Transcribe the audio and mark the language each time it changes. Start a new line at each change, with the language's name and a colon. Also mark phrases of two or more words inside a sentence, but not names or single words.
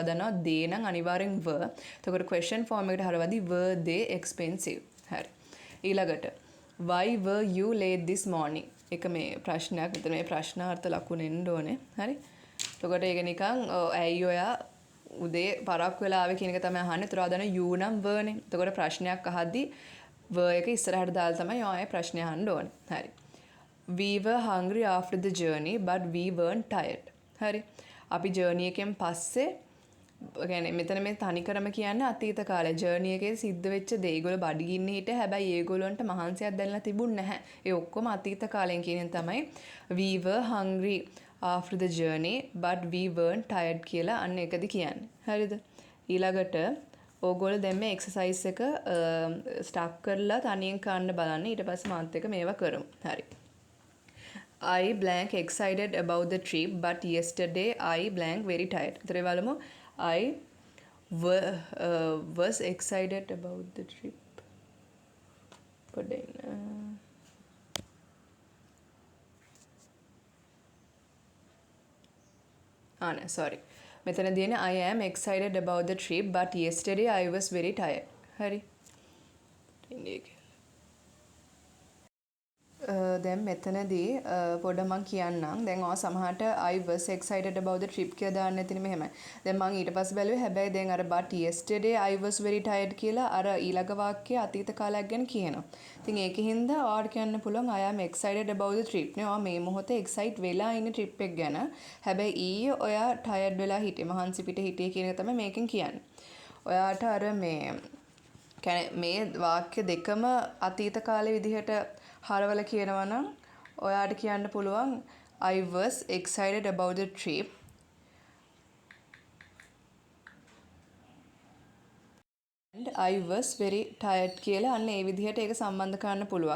Sinhala: අදනවා they නම් අනිවාර්යෙන් were. එතකොට question form එකට හරවදී
English: were they expensive.
Sinhala: හරි.
English: ඊළඟට why were you late this morning?
Sinhala: එක මේ ප්‍රශ්නයක්. මෙතන මේ ප්‍රශ්නාර්ථ ලකුණ එන්න ඕනේ. හරි. එතකොට ඒක නිකන් ඇයි ඔයා උදේ පරක් වෙලා ආවේ කියන එක තමයි අහන්නේ. ඒතර ආදන you නම් were නේ. එතකොට ප්‍රශ්නයක් අහද්දී were එක ඉස්සරහට දාලා තමයි ආයේ ප්‍රශ්නේ අහන්න ඕනේ. හරි.
English: We were hungry after the journey but we weren't tired.
Sinhala: හරි. අපි journey එකෙන් පස්සේ කියන්නේ මෙතන මේ තනිකරම කියන්නේ අතීත කාලේ ජර්නි එකේ සිද්ධ වෙච්ච දේ. ඒගොල්ලෝ බඩගින්නේ හිටිය. හැබැයි ඒගොල්ලන්ට මහන්සියක් දැනෙලා තිබුණ නැහැ. ඒ ඔක්කොම අතීත කාලෙන් කියන තමයි
English: we were hungry after the journey but we weren't tired
Sinhala: කියලා අන්න එකදි කියන්නේ. හරිද? ඊළඟට ඕගොල්ලෝ දැන් මේ එක්සර්සයිස් එක ස්ටාර්ට් කරලා තනියෙන් කරන්න බලන්න. ඊට පස්සේ මාත් එක්ක මේවා කරමු. හරි.
English: I blank excited about the trip but yesterday I blank very tired.
Sinhala: ඒතරේ බලමු
English: I was excited about the trip.
Sinhala: පොඩ්ඩක්
English: no, sorry.
Sinhala: මෙතන දින
English: I am excited about the trip but yesterday I was very tired.
Sinhala: හරි. දැන් මෙතනදී පොඩ මං කියන්නම්. දැන් ඔය සමහරට
English: I was excited about the trip
Sinhala: කියලා දාන්න නැතිනේ මෙහෙමයි. දැන් මං ඊට පස්සේ බැලුවේ හැබැයි දැන් අර
English: but yesterday I was very tired
Sinhala: කියලා අර ඊළඟ වාක්‍යයේ අතීත කාලයක් ගැන කියනවා. ඉතින් ඒකින්ද ඔයාලට කියන්න පුළුවන්
English: I am excited about the trip
Sinhala: නේ. ඔයා මේ මොහොතේ excite වෙලා ඉන්නේ trip එක ගැන. හැබැයි ඊයේ ඔයා tired වෙලා හිටියේ. මහන්සි පිට හිටියේ කියන එක තමයි මේකෙන් කියන්නේ. ඔයාට අර මේ වාක්‍ය දෙකම අතීත කාලේ විදිහට හරවල කියනවා නම් ඔයාට කියන්න පුළුවන්
English: I was excited about the trip and I was very tired
Sinhala: කියලා අන්න ඒ විදිහට ඒක සම්බන්ධ කරන්න පුළුවන්.